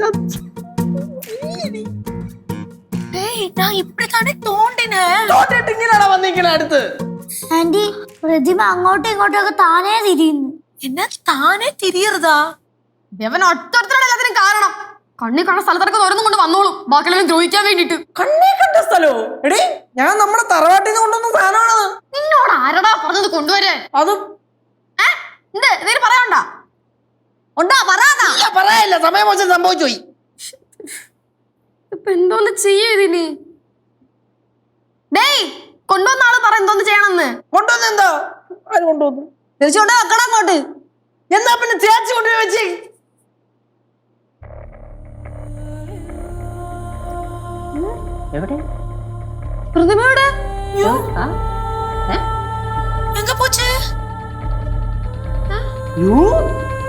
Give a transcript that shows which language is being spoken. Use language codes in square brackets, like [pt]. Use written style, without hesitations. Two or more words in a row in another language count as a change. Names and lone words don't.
[ta] நான் இப்படித்தானே தோண்டினேன். [ml] തോട്ടിട്ടിങ്ങനെയാണോ വന്നിരിക്കണ അടുത്ത്? ആന്റി, പ്രതിമ അങ്ങോട്ടും ഇങ്ങോട്ടും ഒക്കെ താനേ തിരിയുന്നു. [ta] என்ன தானே திரியறதா? [ml] ദേവൻ ഒറ്റൊരുത്തരാണ് എല്ലാത്തിനും കാരണം. കണ്ണി കണ്ട സ്ഥലത്തൊക്കെ ഓരോന്നും കൊണ്ട് വന്നോളും, ബാക്കിയെല്ലാം ദ്രോഹിക്കാൻ വേണ്ടിട്ട്. കണ്ണേ കണ്ട സ്ഥലോ? എടേ, ഞാൻ നമ്മുടെ തറവാട്ടിൽ നിന്ന് കൊണ്ടുവന്ന സാധനമാണത്. നിന്നോട് ആരടാ പറഞ്ഞത് കൊണ്ടുവരാൻ? അതും എന്തെങ്കിലും പറയാനുണ്ടാ? ഉണ്ടാ പറയാനാ? പറയാനില്ല, സമയം വെച്ച് സംഭവിച്ചു പോയി. ഇപ്പൊ എന്തോന്ന് ചെയ്യതിന്? ഡേയ്, കൊണ്ടുവന്ന ആള് പറ എന്തോന്ന് ചെയ്യണമെന്ന്. കൊണ്ടുവന്ന എന്താ? ആര് കൊണ്ടുവന്നു? തിരിച്ചുകൊണ്ട് വെക്കണം അങ്ങോട്ട്. എന്നാ പിന്നെ തേച്ച് കൊണ്ടുപോയി വെച്ചേ. എവിടെ പ്രതിമയുടെ [ta] எங்க போச்சு? യോ